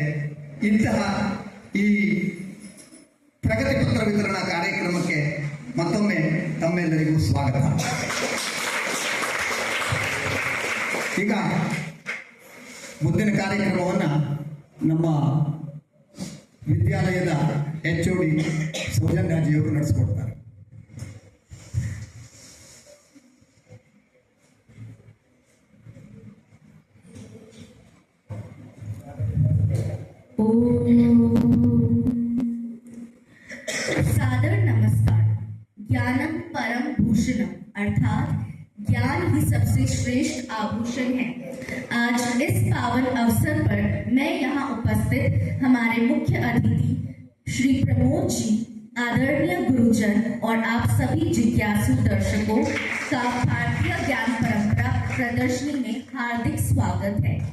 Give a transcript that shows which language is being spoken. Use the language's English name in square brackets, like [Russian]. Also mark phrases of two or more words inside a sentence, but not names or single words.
[Kannada] ಇಂತಹ ಈ ಪ್ರಗತಿ ಪತ್ರ ವಿತರಣಾ ಕಾರ್ಯಕ್ರಮಕ್ಕೆ ಮತ್ತೊಮ್ಮೆ ತಮ್ಮೆಲ್ಲರಿಗೂ ಸ್ವಾಗತ. ಈಗ ಮುಂದಿನ ಕಾರ್ಯಕ್ರಮವನ್ನು ನಮ್ಮ ವಿದ್ಯಾಲಯದ HOD ಸೌಜನ್ಯಾಜಿಯವರು ನಡೆಸಿಕೊಡ್ತಾರೆ. [Hindi] सादर नमस्कार। [Sanskrit] ज्ञानम परम भूषणम [Hindi] अर्थात ज्ञान ही सबसे श्रेष्ठ आभूषण है। आज इस पावन अवसर पर मैं यहाँ उपस्थित हमारे मुख्य अतिथि श्री प्रमोद जी, आदरणीय गुरुजन और आप सभी जिज्ञासु दर्शकों का भारतीय ज्ञान परंपरा प्रदर्शनी में हार्दिक स्वागत है।